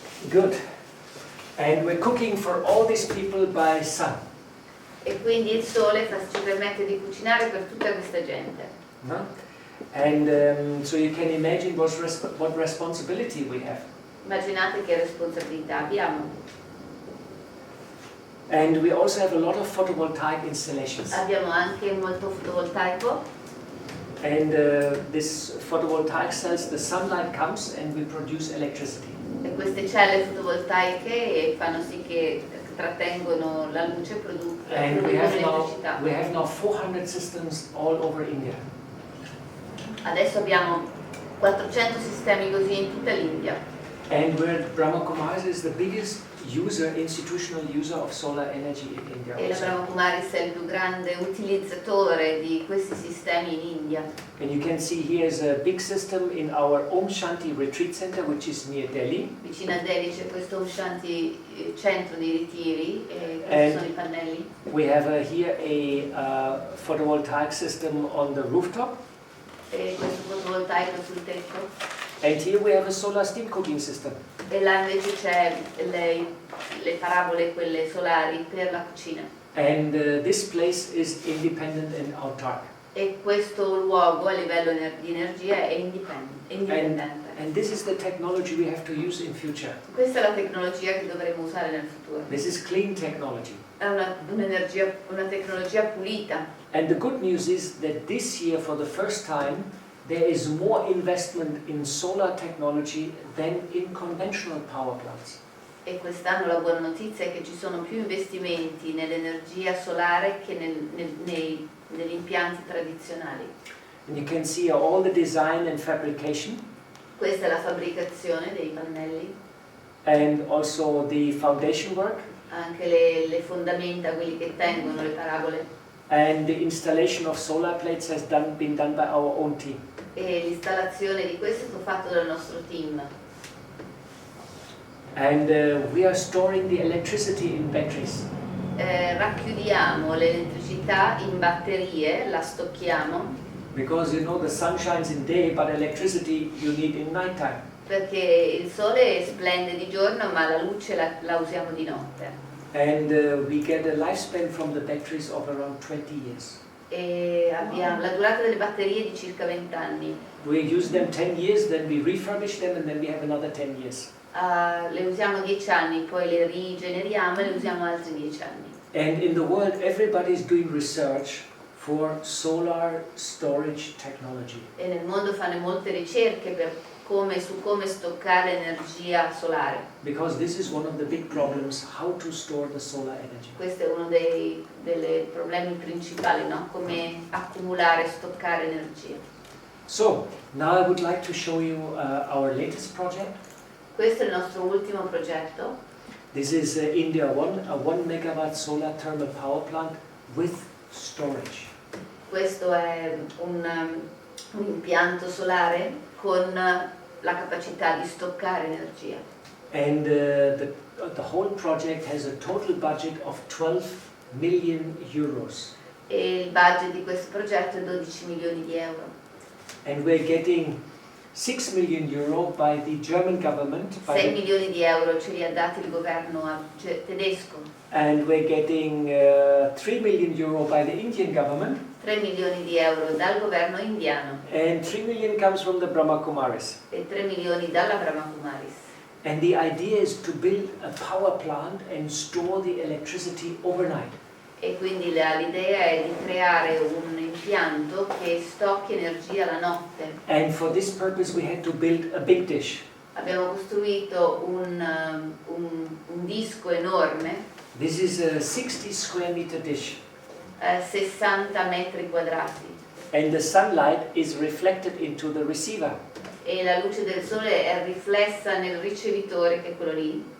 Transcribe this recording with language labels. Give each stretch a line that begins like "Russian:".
English: Good. And we're cooking for all these people by sun.
Italian: E quindi il sole ci permette di cucinare per tutta questa gente. No?
English: And so you can imagine what responsibility we have.
Italian: Immaginate che responsabilità abbiamo.
English: And we also have a lot of photovoltaic installations.
Italian: Abbiamo anche molto fotovoltaico
English: And this photovoltaic cells, the sunlight comes and we produce electricity.
Italian: e queste celle fotovoltaiche fanno sì che trattengono la luce e producono
English: And
Italian: elettricità.
English: we have now 400 systems all over India.
Italian: Adesso abbiamo 400 sistemi così in tutta l'India.
English: And where Brahma Kumaris is the biggest institutional user of solar energy in India.
Italian: E la
English: also.
Italian: Brahma Kumaris è il più grande utilizzatore di questi sistemi in India.
English: And you can see here is a big system in our Om Shanti Retreat Center, which is near Delhi.
Italian: Vicino a Delhi c'è questo Om Shanti centro di ritiri e questi sono i pannelli.
English: We have here a photovoltaic system on the rooftop.
Italian: E questo fotovoltaico sul tetto.
English: And here we have a solar steam cooking system.
Italian: E là invece c'è le parabole, quelle solari per la cucina.
English: And this place is independent and autark.
Italian: E questo luogo a livello di energia è indipendente.
English: And this is the technology we have to use in future.
Italian: Questa è la tecnologia che dovremo usare nel futuro.
English: This is clean technology.
Italian: È una tecnologia pulita.
English: And the good news is that this year, for the first time, there is more investment in solar technology than in conventional power plants.
Italian: E quest'anno la buona notizia è che ci sono più investimenti nell'energia solare che negli impianti tradizionali.
English: And you can see all the design and fabrication,
Italian: Questa è la fabbricazione dei pannelli,
English: and also the foundation work,
Italian: anche le fondamenta, quelli che tengono le parabole,
English: and the installation of solar plates has been done by our own team.
Italian: e l'installazione di questo è stato fatto dal nostro team.
English: And we are storing the electricity in batteries.
Italian: Racchiudiamo l'elettricità in batterie, la stocchiamo,
English: Because you know the sun shines in day, but electricity you need in nighttime.
Italian: perché il sole splende di giorno ma la luce la usiamo di notte.
English: And we get a lifespan from the batteries of around 20 years.
Italian: E abbiamo la durata delle batterie di circa 20 anni.
English: We use them 10 years, then we refurbish them, and then we have another 10 years.
Italian: Le usiamo 10 anni, poi le rigeneriamo e le usiamo altri 10 anni.
English: And in the world, everybody is doing research for solar storage technology.
Italian: E nel mondo fanno molte ricerche su come stoccare energia solare.
English: Because this is one of the big problems, how to store the solar energy.
Italian: Questo è uno dei problemi principali, no? Come accumulare e stoccare energia.
English: So, now I would like to show you our latest project.
Italian: Questo è il nostro ultimo progetto.
English: This is India One, a 1 megawatt solar thermal power plant with storage.
Italian: Questo è un impianto solare con la capacità di stoccare energia.
English: And the whole project has a total budget of 12 million euros.
Italian: E il budget di questo progetto è 12 milioni di euro.
English: And we're getting 6 million euro by the German government.
Italian: 6 milioni di euro ce li ha dati il governo tedesco.
English: And we're getting 3 million euro by the Indian government.
Italian: 3 milioni di euro dal governo indiano.
English: And 3 million comes from the Brahma Kumaris.
Italian: E 3 milioni dalla Brahma Kumaris.
English: And the idea is to build a power plant and store the electricity overnight.
Italian: E quindi l'idea è di creare un impianto che stocchi energia la notte.
English: And for this purpose we had to build a big dish.
Italian: Abbiamo costruito un disco enorme,
English: This is a 60 square meter dish.
Italian: 60 metri quadrati.
English: And the sunlight is reflected into the receiver.
Italian: E la luce del sole è riflessa nel ricevitore, che è quello lì.